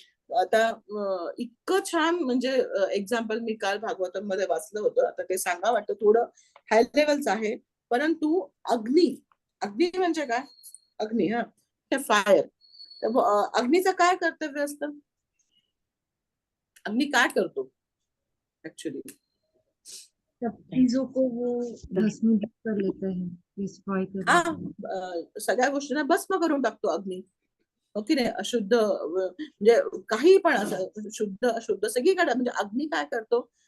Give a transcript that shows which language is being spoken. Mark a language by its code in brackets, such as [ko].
[mr] आता इतकं छान म्हणजे एक्झाम्पल मी काल भागवतम मध्ये वाचलं होतं, आता ते सांगा वाटतं, थोडं हाय लेवलच आहे परंतु अग्नी, अग्नी म्हणजे काय, अग्नी हा हे फायर. तर अग्नीचं काय कर्तव्य असतं, अग्नी काय करतो ऍक्च्युली, [hi] सब चीजों को वो भस्मीभूत कर लेता है, डिस्ट्रॉय कर हा लेता है. [mr] सगळ्या गोष्टींना भस्म करून टाकतो अग्नी, ओके नाही. अशुद्ध म्हणजे काही पण असं शुद्ध अशुद्ध सगळीकडे म्हणजे अग्नी काय करतो.